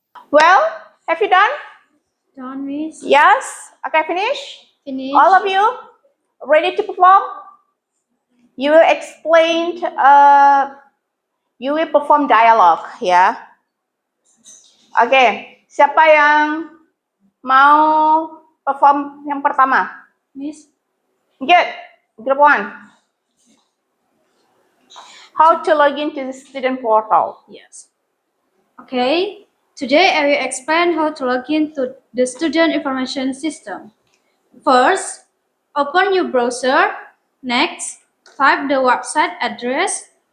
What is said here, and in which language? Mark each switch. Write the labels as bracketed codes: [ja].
[en] Well, have you done? Done, Miss. Yes? Okay, finish? Finish. All of you ready to perform? You will explain, you will perform dialogue, ya. [id] Oke, siapa yang mau perform yang pertama? Miss. [en] Good, group 1. How to log into the student portal? Yes. Okay. Today I will explain how to log in to the student information system. First, open your browser. Next, type the website address.